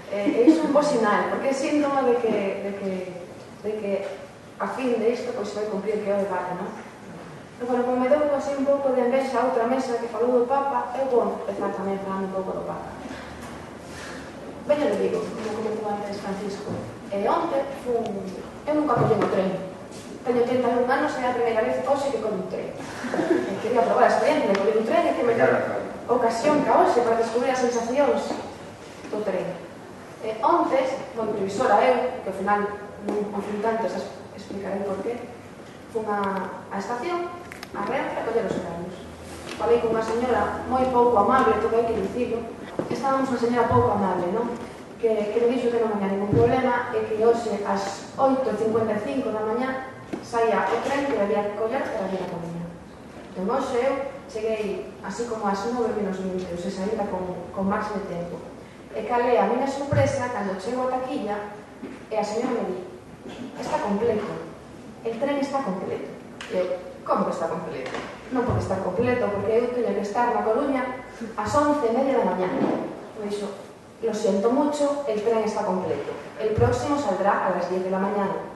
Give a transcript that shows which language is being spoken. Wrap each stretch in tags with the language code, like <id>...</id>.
<gl>E iso é un bo sinal, porque é síntoma de que a fin de isto pois vai cumprir que é o debate, non? Pero, bueno, como me deu así un pouco de envexa a outra mesa que falou do Papa, eu vou empezar tamén falando un pouco do Papa. Ben, eu digo, como comentou antes Francisco, onte eu nunca collei o tren. Teño 81 anos e é a primeira vez hoxe que collo un tren. Quería probar a experiencia de coller un tren e que me ocasión que hoxe para descubrir as sensacións do tren. Onte, moi previsora eu, que ao final non fui tanto, explicarei por qué, fun á estación, a Renfe, a coller os horarios. Falei con unha señora moi pouco amable, todo hai que dicilo. Estábamos unha señora pouco amable, non? Que me dixo que non había ningún problema e que hoxe ás 8:55 da mañá saía o tren que debía coller para vir a Coruña. Entón, hoxe eu cheguei así como ás 9:20, ou se saíra con máximo tempo. E calé a miña sorpresa cando chego a taquilla e a señora me di: está completo,</gl> <es>el tren está completo.</es> <gl>E eu, como que está completo? Non pode estar completo, porque eu teño que estar na Coruña ás 11:30 da mañá. Me dixo:</gl> <es>lo siento mucho, el tren está completo. El próximo saldrá a las 10 de la mañana.</es>